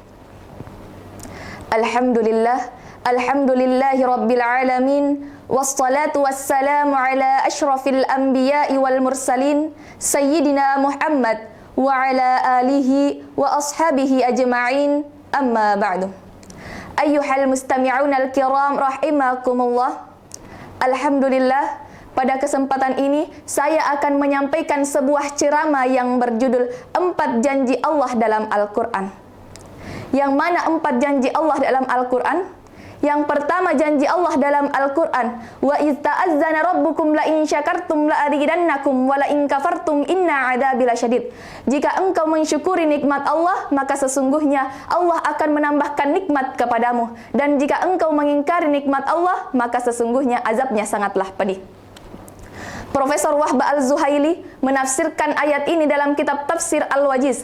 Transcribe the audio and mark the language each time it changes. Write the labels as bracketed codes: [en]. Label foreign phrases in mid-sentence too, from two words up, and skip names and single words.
[ar] الحمد لله رب العالمين. والصلاة والسلام على أشرف الأنبياء والمرسلين سيدنا محمد وعلى آله وأصحابه أجمعين. أما بعد. أيها المستمعون الكرام رحمكم الله. [id] Alhamdulillah, pada kesempatan ini saya akan menyampaikan sebuah ceramah yang berjudul 4 janji Allah dalam Al-Quran. Yang mana 4 janji Allah dalam Al-Quran? Yang pertama, janji Allah dalam Al-Quran, [ar] وإذ تأذن ربكم لئن شكرتم لأزيدنكم ولئن كفرتم إن عذابي لشديد. [id] Jika engkau mensyukuri nikmat Allah, maka sesungguhnya Allah akan menambahkan nikmat kepadamu, dan jika engkau mengingkari nikmat Allah, maka sesungguhnya azabnya sangatlah pedih. Profesor Wahbah Al-Zuhaili menafsirkan ayat ini dalam kitab Tafsir Al-Wajiz.